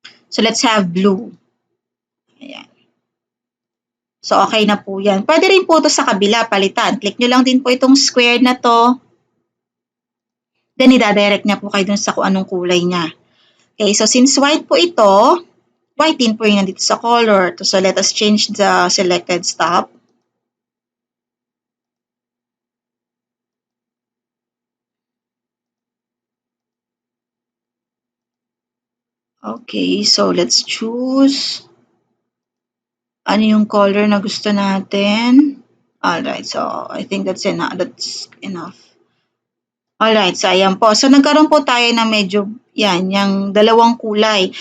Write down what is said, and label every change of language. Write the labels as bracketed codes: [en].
[en] So, let's have blue. [tl] Ayan. [en] So, okay [tl] na po yan. Pwede rin po ito sa kabila, palitan. Click nyo lang din po itong square na to. Then, i-direct niya po kayo dun sa kung anong kulay niya. [en] Okay, so since white [tl] po ito, white din po yung nandito sa color. [en] So, let us change the selected stop. Okay, so let's choose [tl] ano yung [en] color [tl] na gusto natin. [en] Alright, so I think that's enough. [tl] Alright, so ayan po. So nagkaroon po tayo ng medyo, yan, yung dalawang kulay.